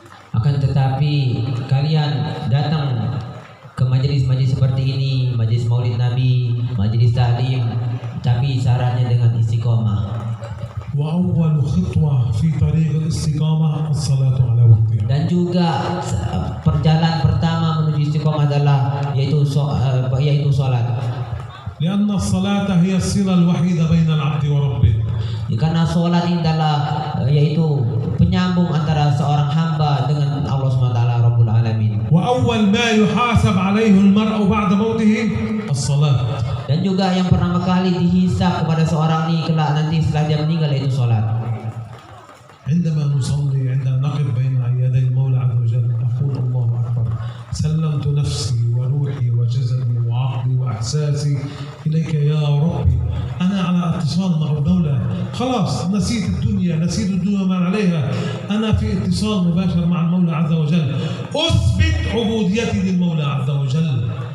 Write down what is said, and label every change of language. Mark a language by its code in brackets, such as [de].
[id] Akan tetapi kalian datang ke majelis-majelis seperti ini, majelis Maulid Nabi, majelis taklim, tapi syaratnya dengan istiqomah. [ar] وأول خطوة في طريق الاستقامة الصلاة على وقتها. [id] Dan juga perjalanan pertama menuju istiqomah adalah yaitu salat. [ar] لأن الصلاة هي الصلة الوحيدة بين العبد وربه. [id] Karena salat ini adalah yaitu penyambung antara seorang hamba dengan Allah SWT Rabbul Alamin. [ar] وأول ما يحاسب عليه المرء بعد موته الصلاة. [id] Dan juga yang pertama kali dihisab kepada seorang ini kelak nanti setelah dia meninggal yaitu salat. [ar] عندما نصلي عندما نقف بين يدي المولى عز وجل أقول الله أكبر سلمت نفسي وروحي وجسدي وعقلي وإحساسي إليك يا ربي أنا على اتصال مع المولى خلاص نسيت الدنيا ما عليها أنا في اتصال مباشر مع المولى عز وجل أثبت عبوديتي للمولى عز وجل.